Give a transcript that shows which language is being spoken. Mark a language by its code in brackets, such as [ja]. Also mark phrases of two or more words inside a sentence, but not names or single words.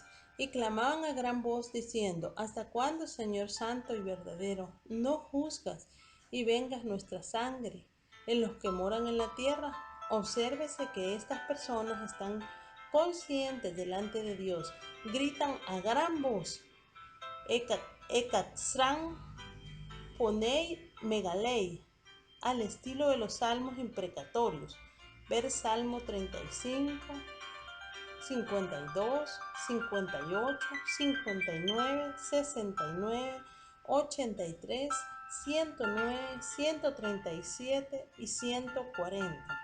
[es] Y clamaban a gran voz diciendo: ¿Hasta cuándo, Señor santo y verdadero, no juzgas y vengas nuestra sangre en los que moran en la tierra? Obsérvese que estas personas están conscientes delante de Dios, gritan a gran voz: [el] έκραξαν φωνή μεγάλη, [es] al estilo de los salmos imprecatorios. Ver Salmo 35, 52, 58, 59, 69, 83, 109, 137 y 140.